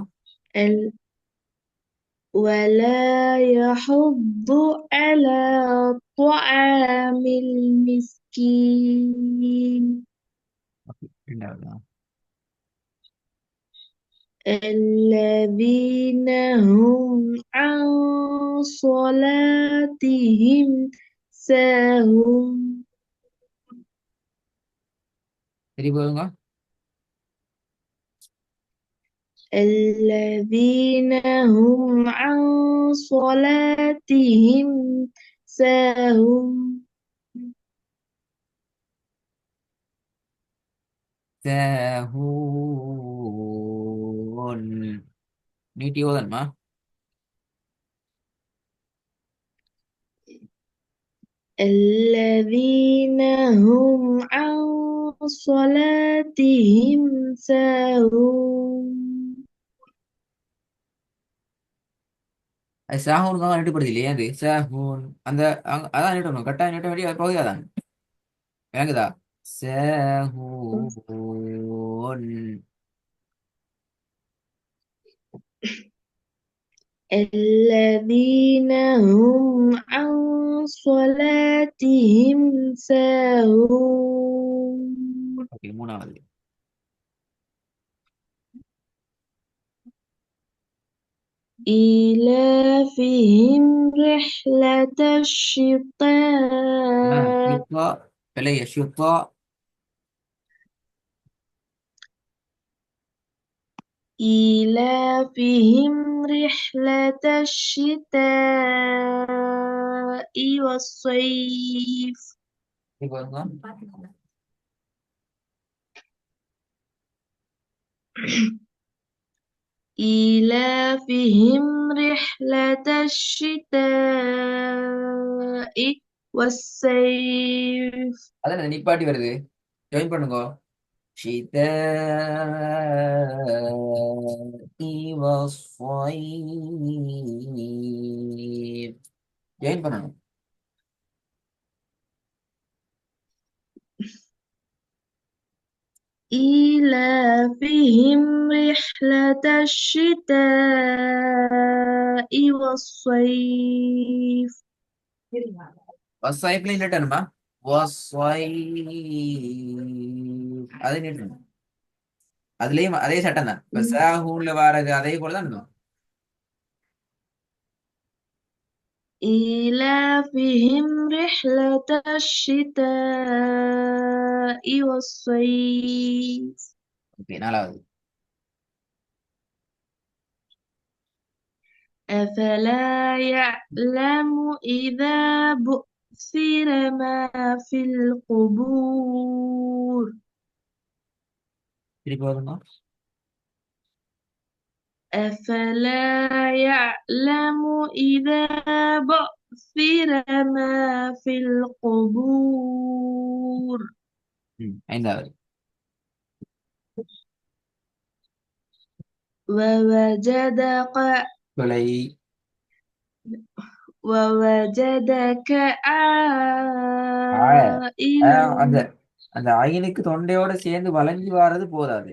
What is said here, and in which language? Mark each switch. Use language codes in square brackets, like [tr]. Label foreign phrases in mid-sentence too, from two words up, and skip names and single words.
[ar] ال- ولا يحض على طعام المسكين. [ta] ரெண்டாவது. [ar] الذين هم عن صلاتهم ساهون. [ta] சரி போதுங்க. [ar] الذين هم عن صلاتهم ساهون. சாஹூன். [ta] நீட்டி ஓதன்மா. [ar] الذين هم عن صلاتهم ساهون. [ta] அது சாஹூனுக்காக நீட்டப்படுது இல்லையா? அது சாஹூன் அந்த அதான் நீட்டணும். கட்டாயம் நீட்ட வேண்டிய பகுதி அதான். விளங்குதா? சாஹூன். [ar] الذين هم عن صلاتهم ساهون. [ta] ஓகே மூணாவது. [ar] إيلافهم رحلة الشتاء. [ta] ஷித்தா. பிழைய ஷித்தா. [ar] إيلافهم رحلة الشتاء والصيف. [ta] சரி போதுங்க. [ar] إيلافهم رحلة الشتاء والصيف. [ta] அதான் நிப்பாட்டி வருது. ஜாயின் பண்ணுங்க. [ar] شتاء والصيف. [ta] ஜாயின் பண்ணணும். [ar] إيلافهم رحلة الشتاء والصيف. [ta] வசாயிப்ல நிட்டணுமா? வசாய். அதை நிட்டணும். அதுலயும் அதே சட்டம் தான். இப்ப சாஹூன்ல வாரது அதே போலதான் இருக்கும். [ar] إيلافهم رحلة الشتاء والصيف. [ta] ஓகே நாலாவது. [ar] أفلا يعلم إذا بؤثر ما في القبور [ta] திருப்பி வருங்க. [ar] أفلا يعلم إذا بعثر ما في القبور [ta] ஐந்தாவது. [ar] ووجدك [ta] கொலை. [ar] ووجدك ஆ- عائلا [ta] அந்த அந்த ஐனுக்கு தொண்டையோட சேர்ந்து வளைஞ்சு வாரது போதாது.